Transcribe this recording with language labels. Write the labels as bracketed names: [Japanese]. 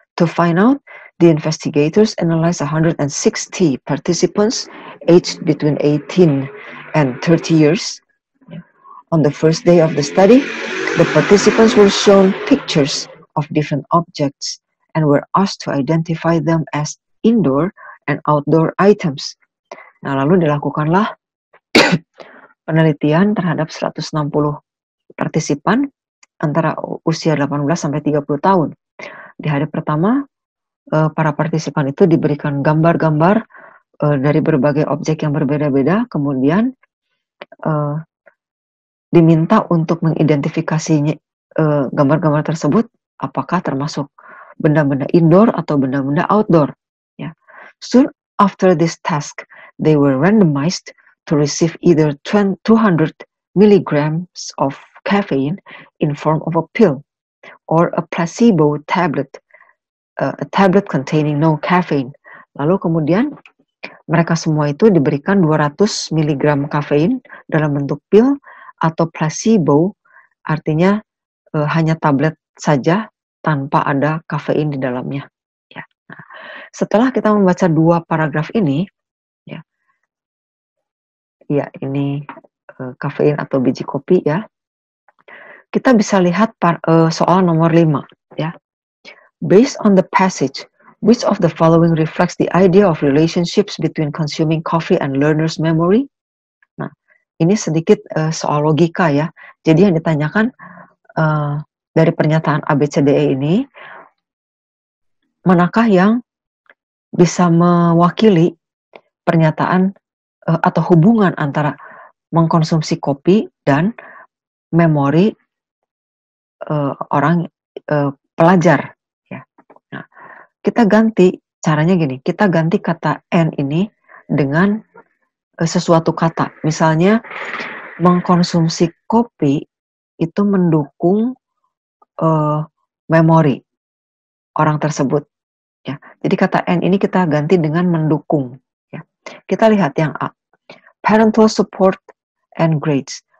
[English] To find out, the investigators analyzed 160 participants aged between 18 and 30 years. On the first day of the study, the participants were shown pictures of different objects and were asked to identify them as indoor and outdoor items. [Indonesian] Nah, lalu dilakukanlah penelitian terhadap 160 partisipan antara usia 18 sampai 30 tahun. Di hari pertama, para partisipan itu diberikan gambar-gambar dari berbagai objek yang berbeda-beda, kemudian diminta untuk mengidentifikasinya gambar-gambar tersebut apakah termasuk benda-benda indoor atau benda-benda outdoor. Ya. [English] Soon after this task, they were randomized to receive either 200 milligrams of caffeine in form of a pill or a placebo tablet, a tablet containing no caffeine. [Indonesian] Lalu kemudian mereka semua itu diberikan 200 mg kafein dalam bentuk pil atau placebo, artinya hanya tablet saja tanpa ada kafein di dalamnya. Ya. Nah, setelah kita membaca 2 paragraf ini, ya ini kafein atau biji kopi ya, kita bisa lihat soal nomor 5 ya. [English] Based on the passage, which of the following reflects the idea of relationships between consuming coffee and learner's memory? [Indonesian] Nah, ini sedikit soal logika ya. Jadi yang ditanyakan dari pernyataan ABCDE ini, manakah yang bisa mewakili pernyataan atau hubungan antara mengkonsumsi kopi dan memori orang pelajar ya. Nah, kita ganti caranya gini, kita ganti kata N ini dengan sesuatu kata. Misalnya mengkonsumsi kopi itu mendukung memori orang tersebut ya. Jadi kata N ini kita ganti dengan mendukung ya. Kita lihat yang A. [English] Parental support and grades.